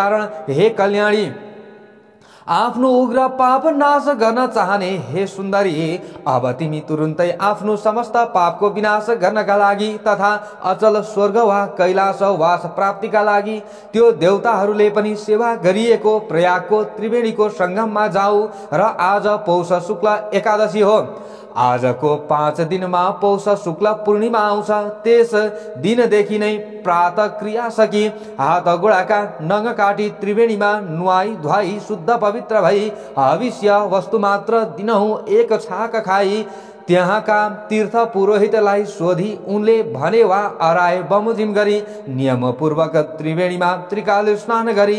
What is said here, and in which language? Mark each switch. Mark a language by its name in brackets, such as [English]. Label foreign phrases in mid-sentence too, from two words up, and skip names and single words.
[Nepali] त्यसकारण हे कल्याणी, आफ्नो उग्र पाप नाश गर्न चाहने हे सुन्दरी, अब तिमी तुरुन्तै आफ्नो समस्त पापको विनाश गर्नका लागि तथा अचल स्वर्ग वा कैलाश वास प्राप्तिका लागि त्यो देवताहरूले पनि सेवा गरिएको प्रयागको त्रिवेणीको सङ्गममा जाऊ। र आज पौष शुक्ल एकादशी हो। आजको 5 दिनमा पौष शुक्ल पूर्णिमा आउँछ। त्यस दिनदेखि नै प्रातः क्रिया सकी हात गोडाका नङ काटी त्रिवेणीमा नुहाई धुवाई शुद्ध पवित्र भई हविष्य वस्तु मात्र दिनहुँ एक छाक खाई त्यहाँका तीर्थ पुरोहितलाई सोधी उनले भने वा अराए बमोजिम गरी नियमपूर्वक त्रिवेणीमा त्रिकाल स्नान गरी